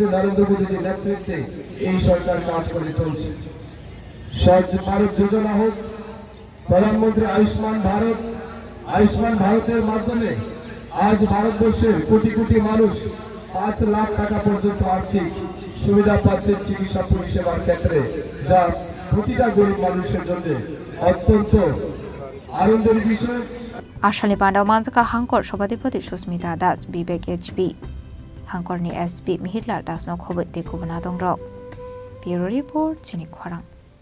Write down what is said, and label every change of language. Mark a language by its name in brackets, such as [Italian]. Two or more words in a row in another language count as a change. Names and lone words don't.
[Bangla] নরেন্দ্র মোদীজির নেতৃত্বে এই সরকার কাজ করে চলছে স্বচ্ছ ভারত যোজনা হোক প্রধানমন্ত্রী আয়ুষ্মান ভারতের মাধ্যমে আজ ভারতবর্ষের কোটি কোটি মানুষ 5 লাখ টাকা পর্যন্ত আর্থিক সুবিধা পাচ্ছে চিকিৎসা পরিষেবার ক্ষেত্রে যা প্রতিটা গরিব মানুষের জন্য অত্যন্ত আনন্দের বিষয় [Kok Borok] Salni Panda Manjaka Hangkhor Sabadipati Susmita Das Bibek HB Hangkhorni SP Mihitlar Thwngnokhlao te Kubana Dongrok [English] Bureau Report [Kok Borok] Chini Khorang